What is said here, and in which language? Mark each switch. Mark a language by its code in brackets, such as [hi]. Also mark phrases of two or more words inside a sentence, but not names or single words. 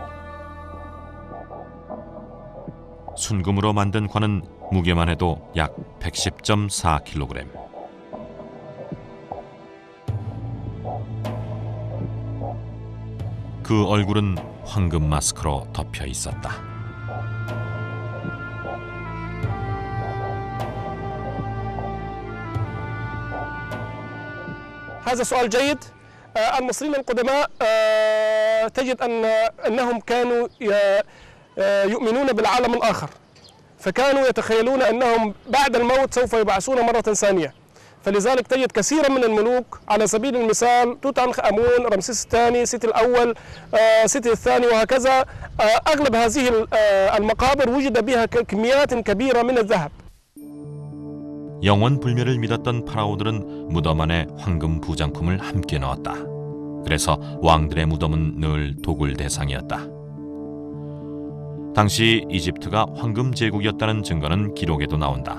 [ko] 순금으로 만든 관은 무게만 해도 약 110.4kg. 그 얼굴은 황금 마스크로 덮여 있었다. [ar] هذا سؤال جيد. المصريين القدماء تجد أنهم كانوا يؤمنون بالعالم الآخر، فكانوا يتخيلون أنهم بعد الموت سوف يبعثون مرة ثانية، فلذلك تجد كثيرا من الملوك على سبيل المثال توت عنخ آمون، رمسيس الثاني، سيتي الأول، سيتي الثاني، وهكذا. أغلب هذه المقابر وجد بها كميات كبيرة من الذهب. [ko] 영원 불멸을 믿었던 파라오들은 무덤 안에 황금 부장품을 함께 넣었다. 그래서 왕들의 무덤은 늘 도굴 대상이었다. 당시 이집트가 황금 제국이었다는 증거는 기록에도 나온다.